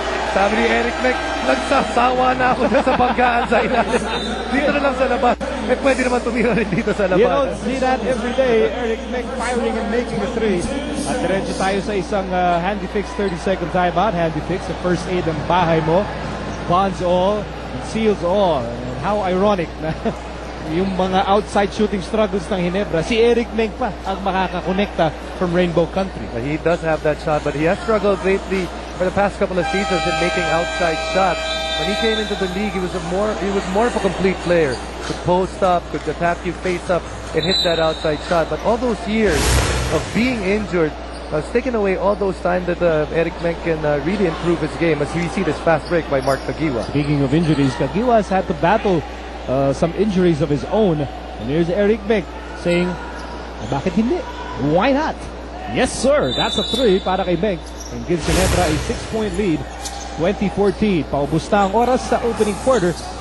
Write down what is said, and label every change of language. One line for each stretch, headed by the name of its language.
Filipino: Sabi ni Eric Menk, nagsasawa na ako sa banggaan sa ilalim. Dito na lang sa labas. Eh, pwede naman tumira rin dito sa labas.
English: You don't see that every day. Eric Menk firing and making a three.
Filipino: At diretso tayo sa isang Handy Fix 30-second timeout.
English: Handy Fix, the first aid
Filipino: ng bahay mo.
English: Bonds all, and seals all. And how ironic
Filipino: na yung mga
English: outside shooting struggles ng Ginebra, si Eric Menk
Filipino: pa ang makakakonekta
English: from Rainbow Country. He does have that shot, but he has struggled lately for the past couple of seasons in making outside shots. When he came into the league, he was more of a complete player. Could post up, could attack you face up, and hit that outside shot. But all those years of being injured has taken away all those time that Eric Menk can really improve his game, as we see this fast break by Mark Kagiwa. Speaking of injuries, Kagiwa has had to battle some injuries of his own. And here's Eric Menk saying,
Filipino: bakit hindi?
English: Why not? Yes, sir. That's a three
Filipino: para kay
English: Menk. And gives Ginebra a 6-point lead. 2014.
Filipino: Paubos na ang oras sa opening quarter.